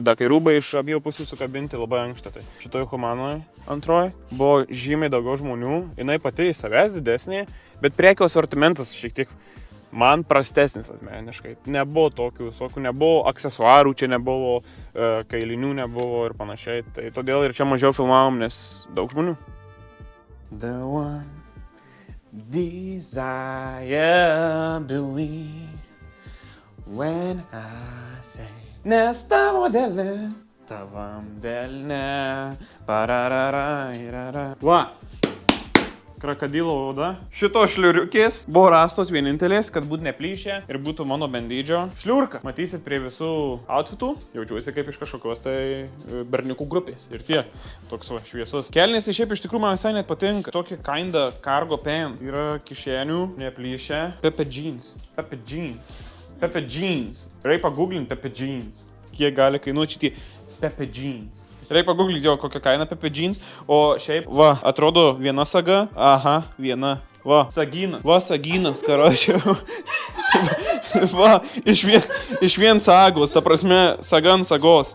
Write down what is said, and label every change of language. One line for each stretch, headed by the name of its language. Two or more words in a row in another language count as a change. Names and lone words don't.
Lithuanian: Da, kai rūbai iš abiejų pusių sukabinti, labai ankšta. Tai šitoj Humanoje antroji buvo žymiai daugiau žmonių. Jinai pati į savęs didesnė, bet prekių asortimentas šiek tiek man prastesnis asmeniškai. Nebuvo tokių visokių, nebuvo aksesuarų, čia nebuvo kailinių, nebuvo ir panašiai. Tai todėl ir čia mažiau filmavom, nes daug žmonių.
English: The one desire believe when I say
Lithuanian: nes tavo dėlė, tavam delne,
English: pararara, irara.
Lithuanian: Va! Krokodilo oda. Šitos šliuriukės buvo rastos vienintelės, kad būtų neplyšę ir būtų mano bendydžio šliurka. Matysit prie visų outfitų, jaučiuosi kaip iš kažkokios tai berniukų grupės. Ir tie, toks va, šviesus. Kelnės tai šiaip iš tikrųjų man visai net patinka. Tokie
English: kinda cargo pant.
Lithuanian: Yra kišenių, neplyšę. Pepe jeans. Pepe jeans. Pepe jeans. Reikia paguglinti Pepe jeans. Kiek gali kainuoti šitie Pepe jeans. Reikia paguglinti jo kokią kainą Pepe jeans. O šiaip, va, atrodo viena saga. Aha, viena. Va, sagynas. Va, sagynas, karočią. Va, iš vien sagos, ta prasme, saga ant sagos.